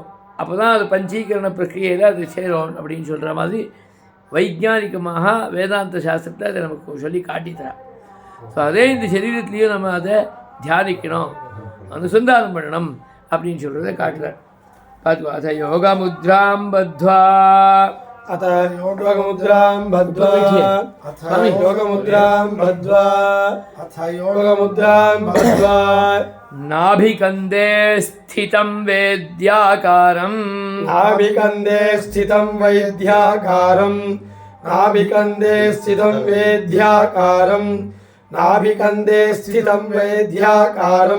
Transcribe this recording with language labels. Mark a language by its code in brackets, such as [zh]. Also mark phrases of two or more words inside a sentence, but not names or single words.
[ta] அப்போ தான் அது பஞ்சீகரண பிரக்கிரியில் அது சேரும் அப்படின்னு சொல்கிற மாதிரி வைஜானிகமாக வேதாந்த சாஸ்திரத்தை அதை நமக்கு சொல்லி காட்டித்தரான். ஸோ அதே இந்த சரீரத்துலேயும் நம்ம அதை தியானிக்கணும், அனுசந்தானம் பண்ணணும் அப்படின்னு சொல்கிறத காட்டுறார். [sa] பார்த்துக்கோ. अथ योग मुद्रां बद्ध्वा अथ योगमुद्रां बद्ध्वा अथ योगमुद्रां बद्ध्वा अथ योगमुद्रां बद्ध्वा नाभिकन्दे स्थितं वेद्याकारं नाभिकन्दे स्थितं वैद्याकारं नाभिकन्दे स्थितं वेद्याकारं नाभिकन्दे स्थितं वैद्याकारं